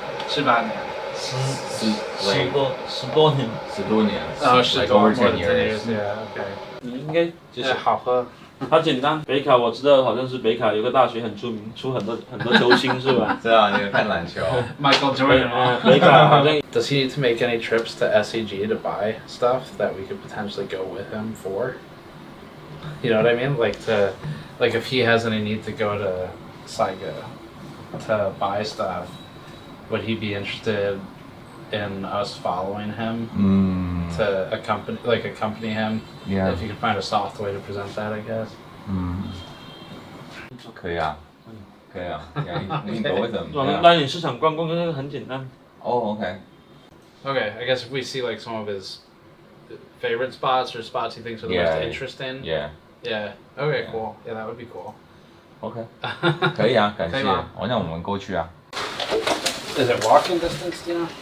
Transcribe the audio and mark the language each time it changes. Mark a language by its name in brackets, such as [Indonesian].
[Chinese] ？18年。 10多年。 10多年。 10多年。 [English] OK。 [Chinese] 你应该就是好喝。它简单，北卡我知道，好像是北卡有个大学很出名，出很多球星是吧？知道，你看篮球。 Michael Jordan。北卡好像。 [English] Does he need to make any trips to SEG to buy stuff that we could potentially go with him for? You know what I mean? Like if he has any need to go to Saiga to buy stuff, would he be interested in us following him to accompany him? Yeah. If you could find a soft way to present that, I guess. [Chinese] 可以啊，你 [English] go with them. [Chinese] 我们带你市场逛逛，这个很简单。 [English] Okay. Okay, I guess if we see like some of his favorite spots or spots he thinks are the most interesting. Yeah. Yeah. Okay, cool. Yeah, that would be cool. [Chinese] Okay. 可以啊，感谢。那我们过去啊。 [English] Is it walking distance, do you know?